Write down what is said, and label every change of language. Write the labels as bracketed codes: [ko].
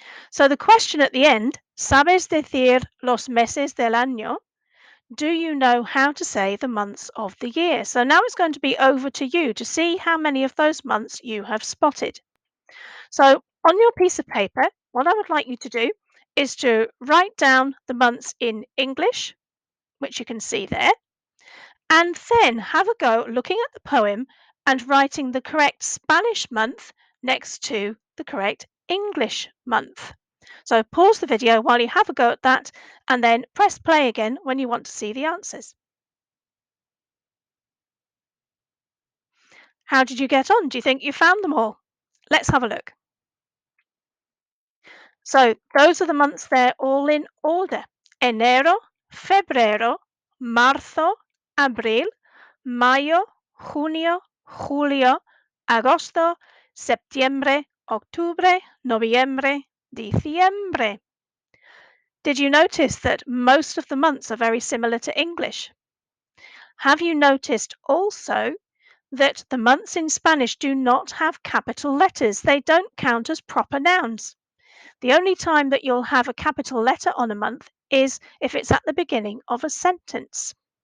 [en] So the question at the end, [es] ¿sabes decir los meses del año? [en] Do you know how to say the months of the year? So now it's going to be over to you to see how many of those months you have spotted. So on your piece of paper, what I would like you to do is to write down the months in English, which you can see there, and then have a go looking at the poem and writing the correct Spanish month next to the correct English month. So pause the video while you have a go at that and then press play again when you want to see the answers. How did you get on? Do you think you found them all? Let's have a look. So those are the months there all in order. [es] Enero, febrero, marzo, abril, mayo, junio, julio, agosto, septiembre, octubre, noviembre, diciembre. [en] Did you notice that most of the months are very similar to English? Have you noticed also that the months in Spanish do not have capital letters? They don't count as proper nouns. The only time that you'll have a capital letter on a month is if it's at the beginning of a sentence.